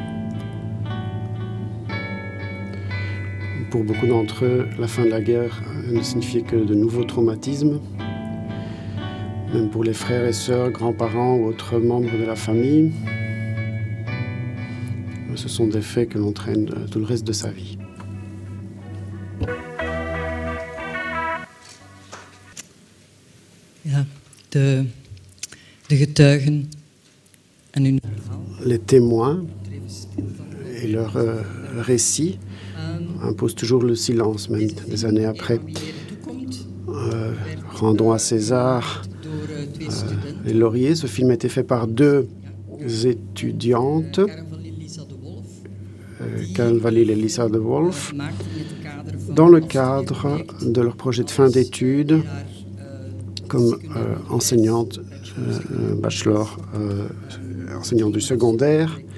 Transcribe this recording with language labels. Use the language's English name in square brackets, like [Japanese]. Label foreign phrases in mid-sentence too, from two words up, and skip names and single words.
[French] Pour beaucoup d'entre eux, la fin de la guerre ne signifiait que de nouveaux traumatismes. Même pour les frères et sœurs, grands-parents ou autres membres de la famille, ce sont des faits que l'on traîne tout le reste de sa vie. [Dutch] Ja, de getuigen en hun verhaal. [French] Les témoins et leurs récits imposent toujours le silence, même des années après. Rendons à César les lauriers. Ce film a été fait par 2 étudiantes, Karen Valil et Lisa de Wolf, dans le cadre de leur projet de fin d'études comme enseignante, bachelor, enseignante du secondaire,